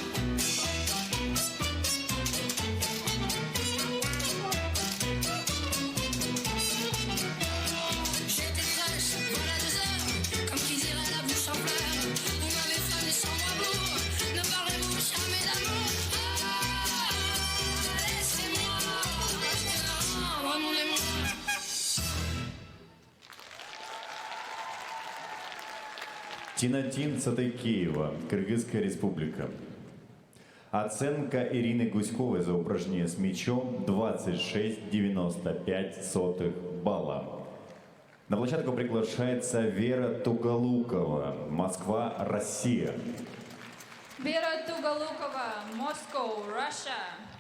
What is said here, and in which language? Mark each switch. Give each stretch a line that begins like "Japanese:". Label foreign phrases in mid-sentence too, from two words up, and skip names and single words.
French: J'étais fraîche, voilà 2 heures, comme qui dirait la bouche en fleurs. Vous m'avez fané sans moi bourre, ne parlez-vous jamais d'amour. Ah, laissez-moi, rendre à mon émoi.
Russian: Тинатин Сатыкеева, Кыргызская республика. Оценка Ирины Гуськовой за упражнение с мячом 26,95 балла. На площадку приглашается Вера Туголукова, Москва, Россия.
English: Vera Tugalukova, Moscow, Russia.